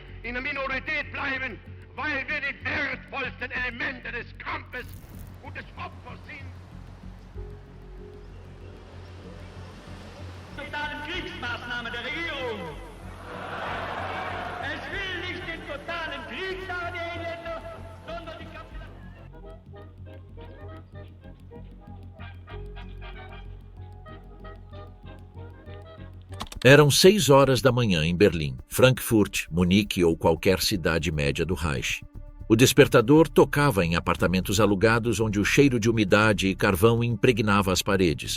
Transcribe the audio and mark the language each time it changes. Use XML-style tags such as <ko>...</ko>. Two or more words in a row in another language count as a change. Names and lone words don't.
<de>in der Minorität bleiben, weil wir die wertvollsten Elemente des Kampfes und des Opfers sind. Totalen Kriegsmaßnahmen der Regierung. Es will nicht den totalen Krieg, sagen die Engländer, sondern die</de> <pt>Eram 6 horas da manhã em Berlim, Frankfurt, Munique ou qualquer cidade média do Reich. O despertador tocava em apartamentos alugados onde o cheiro de umidade e carvão impregnava as paredes.</pt>